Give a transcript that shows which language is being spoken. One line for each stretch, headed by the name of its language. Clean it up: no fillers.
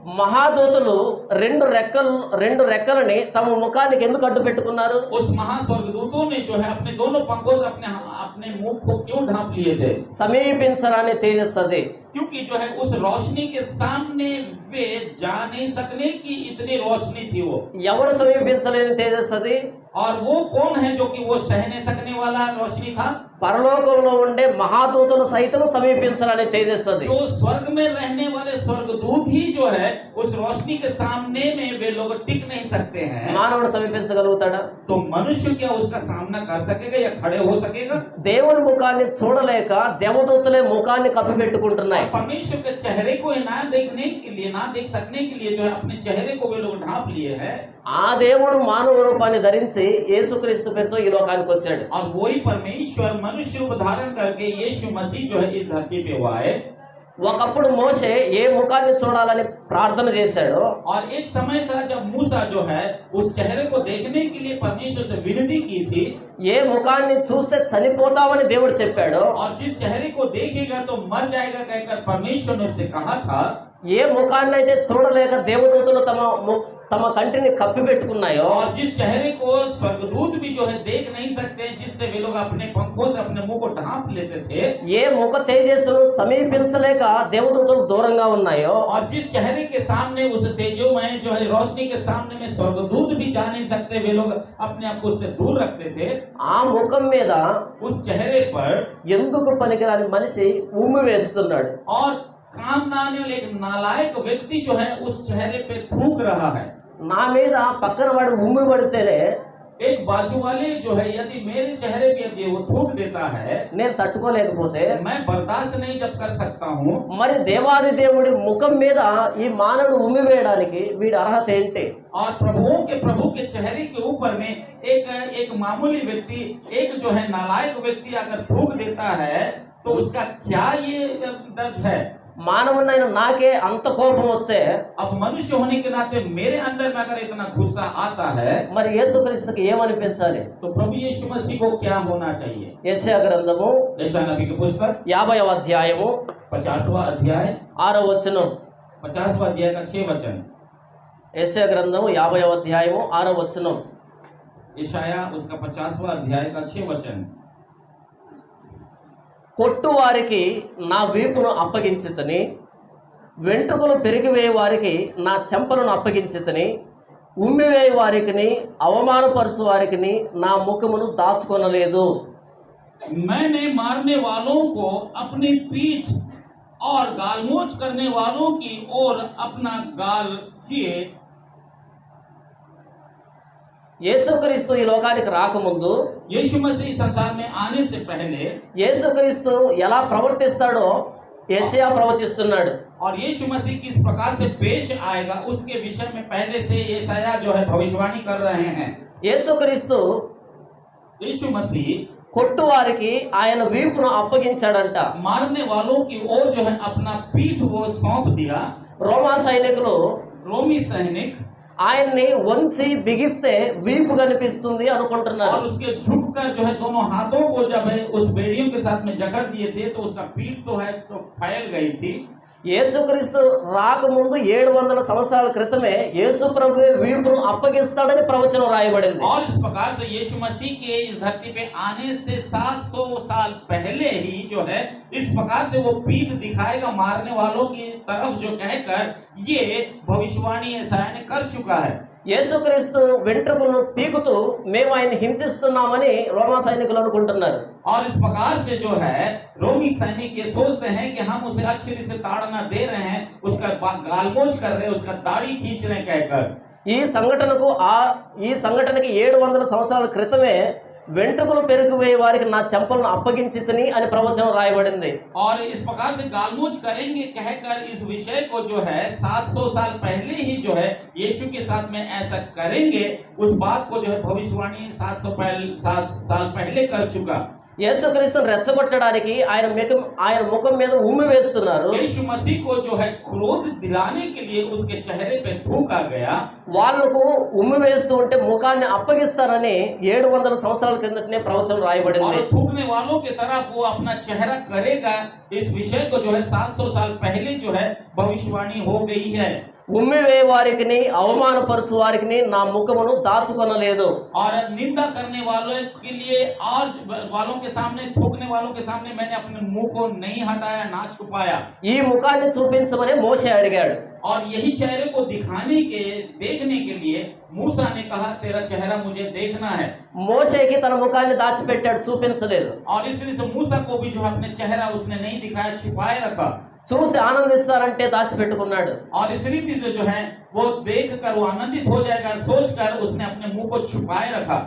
Telugu: మహాదూతలు 2 రెక్కలని తమ ముఖానికి ఎందుకు అడ్డు పెట్టుకున్నారు?
Hindi: उस महास्वर्गदूतों ने जो है अपने दोनों पंखों से अपने मुंह को क्यों ढांप लिए थे?
Telugu: సమీపించరాని తేజస్సు అది.
Hindi: क्योंकि जो है उस रोशनी के सामने वे जा नहीं सकने की इतनी रोशनी थी वो।
Telugu: ఎవరు సమీపించలేని తేజస్సు అది?
Hindi: और वो कौन है जो कि वो सह नहीं सकने वाला रोशनी था?
Telugu: పరలోకంలో ఉండే మహాదూతలు సైతం సమీపించడానికి తేజస్సు అది.
Hindi: जो स्वर्ग में रहने वाले स्वर्गदूत ही जो है उस रोशनी के सामने में वे लोग टिक नहीं सकते हैं।
Telugu: మానవుడు సమీపించగలుగుతాడా?
Hindi: तो मनुष्य क्या उसका सामना कर सकेगा या खड़े हो सकेगा?
Telugu: దేవుని ముఖాన్ని చూడలేక దేవదూతలే ముఖాన్ని కప్పిపెట్టుకుంటున్నాయి.
Hindi: और परमेश्वर के चेहरे को ना देखने के लिए, ना देख सकने के लिए जो है अपने चेहरे को वे लोग ढांप लिए हैं।
Telugu: ఆ దేవుడు మానవ రూపాన్ని ధరించి యేసుక్రీస్తు పేరుతో ఈ లోకానికి వచ్చాడు.
Hindi: और वही परमेश्वर मनुष्य रूप धारण करके यीशु मसीह जो है इस धरती पे हुआ है।
Telugu: ఒకప్పుడు మోషే ఏ ముఖాన్ని చూడాలని ప్రార్థన చేశాడో
Hindi: और एक समय था जब मूसा जो है उस चेहरे को देखने के लिए परमेश्वर से विनती की थी।
Telugu: ఏ ముఖాన్ని చూస్తే చనిపోతావని దేవుడు చెప్పాడో,
Hindi: और जिस चेहरे को देखेगा तो मर जाएगा कहकर परमेश्वर ने उससे कहा था।
Telugu: ఏ ముఖాన్ని అయితే చూడలేక దేవదూతలు తమ కంటిని కప్పిపెట్టుకున్నాయో,
Hindi: और जिस चेहरे को स्वर्गदूत भी जो है देख नहीं सकते, जिससे वे लोग अपने पंखों से अपने मुंह को ढांप लेते थे,
Telugu: ఏ ముఖ తేజస్సును సమీపించలేక దేవదూతలు దూరంగా ఉన్నాయో,
Hindi: और जिस चेहरे के सामने उस तेजोमय जो है रोशनी के सामने में स्वर्गदूत भी जा नहीं सकते, वे लोग अपने आप को उससे दूर रखते थे।
Telugu: ఆ ముఖం మీద
Hindi: उस चेहरे पर
Telugu: ఎందుకు పనికిరాని మనిషి ఉమ్మి వేస్తున్నాడు.
Hindi: और काम ना आने वाले एक नालायक व्यक्ति जो है उस चेहरे पे थूक रहा है।
Telugu: నా మీద పక్కన వాడు ఉమ్మి పడితేనే
Hindi: एक बाजू वाले जो है यदि मेरे चेहरे पे यदि वो थूक देता है,
Telugu: నేను తట్టుకోలేకపోతే
Hindi: मैं बर्दाश्त नहीं जब कर सकता हूँ,
Telugu: మరి దేవాది దేవుడి ముఖం మీద ఈ మానవుడు ఉమ్మి వేయడానికి వీడి అర్హత ఏంటి?
Hindi: और प्रभुओं के प्रभु के चेहरे के ऊपर में एक मामूली व्यक्ति, एक जो है नालायक व्यक्ति अगर थूक देता है तो उसका क्या ये दर्ज है?
Telugu: మానవుడైన నాకే అంత కోపం వస్తే
Hindi: अब मनुष्य होने के नाते मेरे अंदर में अगर इतना गुस्सा आता है
Telugu: మరి యేసుక్రీస్తుకి ఏమనిపించాలి?
Hindi: तो प्रभु यीशु मसीह को क्या होना चाहिए?
Telugu: యెషయా గ్రంథము
Hindi: यशायाह नबी की पुस्तक
Telugu: 50వ అధ్యాయము
Hindi: 50वां अध्याय
Telugu: 6వ వచనం.
Hindi: 50वां अध्याय का 6 वचन।
Telugu: యెషయా గ్రంథము 50వ అధ్యాయము 6వ వచనం.
Hindi: यशायाह उसका 50वां अध्याय का 6 वचन।
Telugu: కొట్టు వారికి నా వీపును అప్పగించితని, వెంట్రుకలు పెరిగివేయ వారికి నా చెంపలను అప్పగించితని, ఉమ్మివేయ వారికి అవమానపరచు వారికి నా ముఖమును దాచుకొనలేదు.
Hindi: मैंने मारने वालों को अपनी पीठ और गालमोच करने वालों की ओर अपना गाल किए।
Telugu: యేసుక్రీస్తు ఈ లోకానికి రాకముందు
Hindi: यीशु मसीह संसार में आने से पहले
Telugu: యేసుక్రీస్తు ఎలా ప్రవర్తిస్తాడో యెషయా ప్రవచిస్తున్నాడు.
Hindi: और यीशु मसीह किस प्रकार से पेश आएगा उसके विषय में पहले से यशायाह जो है भविष्यवाणी कर रहे हैं।
Telugu: యేసుక్రీస్తు
Hindi: यीशु मसीह
Telugu: కొట్టు వారికి ఆయన వీపును అప్పగించాడంట.
Hindi: मारने वालों की ओर जो है अपना पीठ वो सौंप दिया।
Telugu: రోమా సైనికులు
Hindi: रोमी सैनिक
Telugu: ఆయన్ని వంచి బిగిస్తే వీపు కనిపిస్తుంది అనుకుంటున్నారు.
Hindi: और उसके झुककर जो है दोनों हाथों को जब है उस बेड़ियों के साथ में जकड़ दिए थे तो उसका पीठ तो है तो फैल गई थी।
Telugu: యేసుక్రీస్తు రాకముందు 700 సంవత్సరాల క్రితమే యేసు ప్రభువే వీపును అప్పగిస్తాడని ప్రవచనం రాయబడింది.
Hindi: और इस प्रकार से यीशु मसीह के इस धरती पे आने से 700 साल पहले ही जो है इस प्रकार से वो पीठ दिखाएगा मारने वालों की तरफ, जो कहकर ये भविष्यवाणी यशायाह ने कर चुका है।
Telugu: యేసుక్రీస్తు వెంట్రుకలను పీకుతూ మేము ఆయన హింసిస్తున్నామని రోమా సైనికులు అనుకుంటున్నారు.
Hindi: और इस प्रकार से जो है रोमी सैनिक ये सोचते हैं कि हम उसे अच्छे से ताड़ना दे रहे हैं, उसका गालमोच कर रहे हैं, उसका दाढ़ी खींच रहे हैं कहकर।
Telugu: ఈ సంఘటనకి 700 సంవత్సరాల క్రితమే వెంట్రుకలు పెరిగివేయ వారికి నా చెంపలను అప్పగించితిని అని ప్రవచనం రాయబడింది.
Hindi: और इस प्रकार से गालमोच करेंगे कहकर इस विषय को जो है 700 साल पहले ही जो है यीशु के साथ में ऐसा करेंगे, उस बात को जो है भविष्यवाणी 7 साल पहले कर चुका।
Telugu: యేసుక్రీస్తును రెచ్చగొట్టడానికి ఆయన ముఖం మీద ఉమ్మి వేస్తున్నారు.
Hindi: यीशु मसीह को जो है क्रोध दिलाने के लिए उसके चेहरे पे थूका गया।
Telugu: వాళ్ళకు ఉమ్మి వేస్తూ ఉంటే ముఖాన్ని అప్పగిస్తారని 700 సంవత్సరాల కిందటనే ప్రవచనం రాయబడింది.
Hindi: और थूकने वालों की तरफ वो अपना चेहरा करेगा, इस विषय को जो है 700 साल पहले जो है भविष्यवाणी हो गई है।
Telugu: ఉమ్మివే వారికి అవమానపరచు వారికి నా ముఖమును దాచుకొనలేదు.
Hindi: और निंदा करने वालों के लिए और वालों के सामने, थूकने वालों के सामने मैंने अपने मुंह को नहीं हटाया, ना छुपाया।
Telugu: ఈ ముఖాన్ని చూపించమని మోషే అడిగాడు.
Hindi: और यही चेहरे को देखने के लिए मूसा ने कहा, तेरा चेहरा मुझे देखना है।
Telugu: మోషేకి తన ముఖాన్ని దాచిపెట్టాడు, చూపించలేదు.
Hindi: और इसलिए से मूसा को भी जो अपने चेहरा उसने नहीं दिखाया, छिपाए रखा।
Telugu: చూసి ఆనందిస్తారంటే దాచిపెట్టుకున్నాడు.
Hindi: और इस रीति से जो है वो देख कर वो आनंदित हो जाएगा सोच कर उसने अपने मुंह को छुपाए रखा।